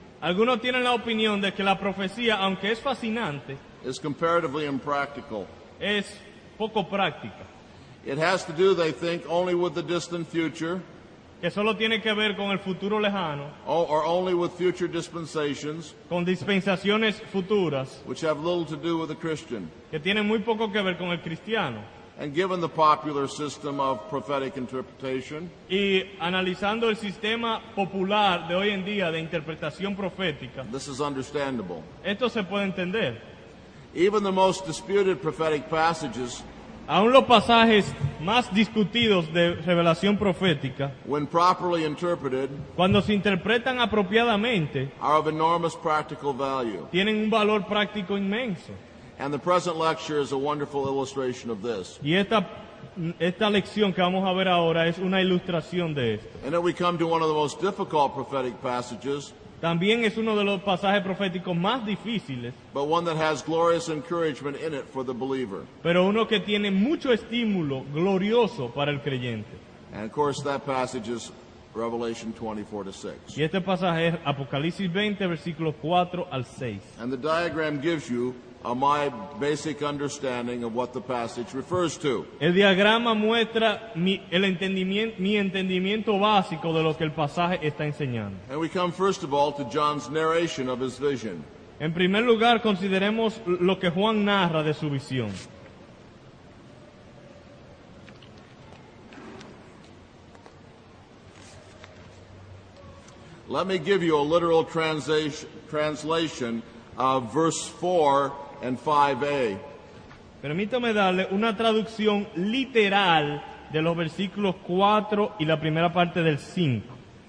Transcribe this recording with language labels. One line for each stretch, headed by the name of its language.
Spanish: Algunos tienen la opinión de que la profecía, aunque es fascinante,
English: is comparatively impractical.
Spanish: es poco práctica,
English: It has to do, they think, only with the distant future,
Spanish: que solo tiene que ver con el futuro lejano,
English: or only with future dispensations,
Spanish: con dispensaciones futuras,
English: which have little to do with the Christian.
Spanish: que tienen muy poco que ver con el cristiano.
English: And given the popular system of prophetic interpretation,
Spanish: Y analizando el sistema popular de hoy en día de interpretación profética,
English: this is understandable.
Spanish: esto se puede entender.
English: Even the most disputed prophetic passages,
Spanish: Aún los pasajes más discutidos de revelación profética,
English: when properly interpreted,
Spanish: cuando se interpretan apropiadamente,
English: are of enormous practical value.
Spanish: tienen un valor práctico inmenso.
English: And the present lecture is a wonderful illustration of this.
Spanish: Y esta lección que vamos a ver ahora es una ilustración de esto.
English: And then we come to one of the most difficult prophetic passages,
Spanish: También es uno de los pasajes proféticos más difíciles,
English: but one that has glorious encouragement in it for the believer.
Spanish: pero uno que tiene mucho estímulo glorioso para el creyente.
English: And of course, that passage is Revelation 24-6.
Spanish: Y este pasaje es Apocalipsis 20, versículos 4 al 6.
English: And the diagram gives you my basic understanding of what the passage refers to.
Spanish: El diagrama muestra mi entendimiento básico de lo que el pasaje está enseñando.
English: And we come first of all to John's narration of his vision.
Spanish: En primer lugar, consideremos lo que Juan narra de su visión.
English: Let me give you a literal translation of verse 4 and 5a.
Spanish: Permítame darle una traducción literal de los versículos 4 y la primera parte del 5.